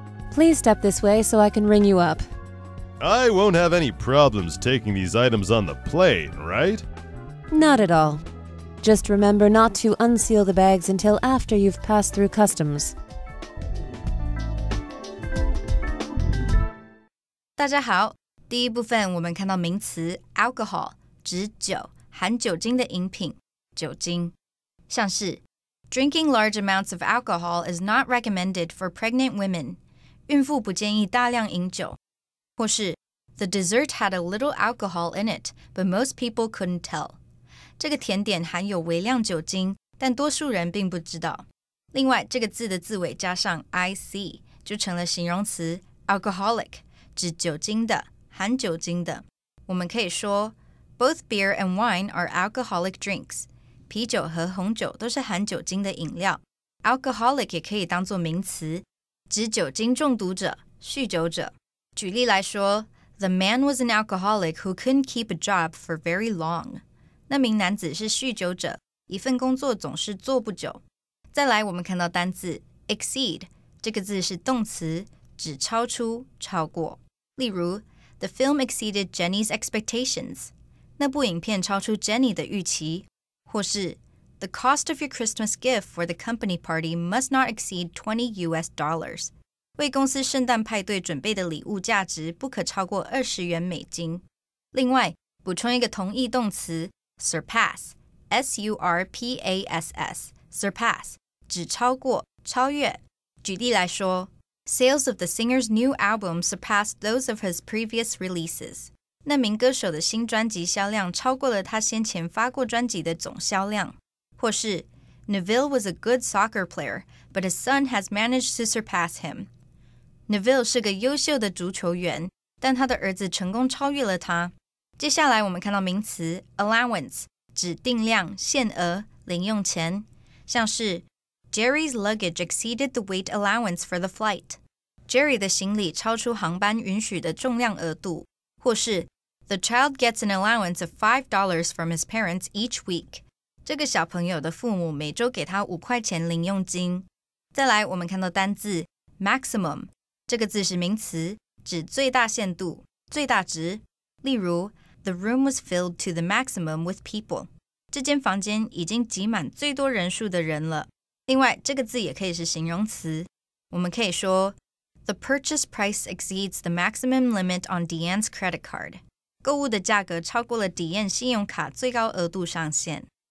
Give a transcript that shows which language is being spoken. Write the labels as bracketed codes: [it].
[en] Please step this way so I can ring you up. I won't have any problems taking these items on the plane, right? Not at all. Just remember not to unseal the bags until after you've passed through customs. [zh] 大家好，第一部分我们看到名词 alcohol 指酒，含酒精的饮品，酒精。像是 [en] Drinking large amounts of alcohol is not recommended for pregnant women. [zh] 孕妇不建议大量饮酒。或是 [en] The dessert had a little alcohol in it, but most people couldn't tell. [zh] 这个甜点含有微量酒精，但多数人并不知道。另外，这个字的字尾加上 ic 就成了形容词 alcoholic， 指酒精的，含酒精的。我们可以说 [en] Both beer and wine are alcoholic drinks. [zh] 啤酒和红酒都是含酒精的饮料。Alcoholic 也可以当作名词，指酒精中毒者、酗酒者。举例来说 [en] The man was an alcoholic who couldn't keep a job for very long. [zh] 那名男子是酗酒者，一份工作总是做不久。再来，我们看到单字 exceed， 这个字是动词，指超出、超过。例如 [en] The film exceeded Jenny's expectations. [zh] 那部影片超出 Jenny 的预期。或是 [en] The cost of your Christmas gift for the company party must not exceed $20. [zh] 为公司圣诞派对准备的礼物价值不可超过$20。另外，补充一个同义动词 surpass, S-U-R-P-A-S-S, surpass, 指超过、超越。举例来说 [en] Sales of the singer's new album surpassed those of his previous releases. [zh] 那名歌手的新专辑销量超过了他先前发过专辑的总销量。或是 [en] Neville was a good soccer player, but his son has managed to surpass him. [zh] Neville 是个优秀的足球员，但他的儿子成功超越了他。接下来我们看到名词 allowance， 指定量、限额、零用钱。像是 [en] Jerry's luggage exceeded the weight allowance for the flight. [zh] Jerry 的行李超出航班允许的重量额度。或是 [en] The child gets an allowance of $5 from his parents each week. [zh] 这个小朋友的父母每周给他5块钱零用金。再来，我们看到单字 maximum， 这个字是名词，指最大限度、最大值。 [en] 例如 The room was filled to the maximum with people. [zh] 这间房间已经挤满最多人数的人了。另外，这个字也可以是形容词，我们可以说 [en] The purchase price exceeds the maximum limit on Deanne's credit card. [zh] 购物的价格超过了迪燕信用卡最高额度上限。